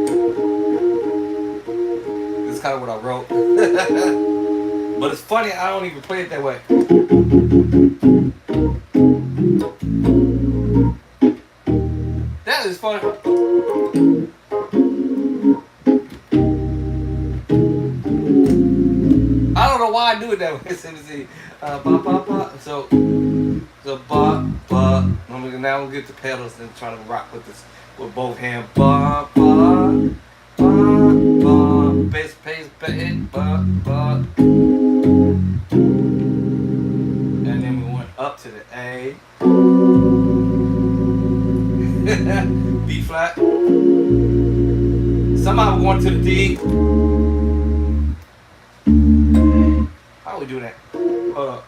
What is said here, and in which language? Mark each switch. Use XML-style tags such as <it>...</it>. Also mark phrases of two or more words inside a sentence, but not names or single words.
<en>This is kind of what I wrote. But it's funny, I don't even play it that way. That is funny. I don't know why I do it that way. Let me see. Ba, ba, ba. So ba, ba. Now we'll get the pedals and try to rock with this with both hands. Ba, ba, ba, ba. Bass, bass, bass, ba, ba. And then we went up to the A. B flat. Somehow we're going to the D. How we do that? Hold up.</en>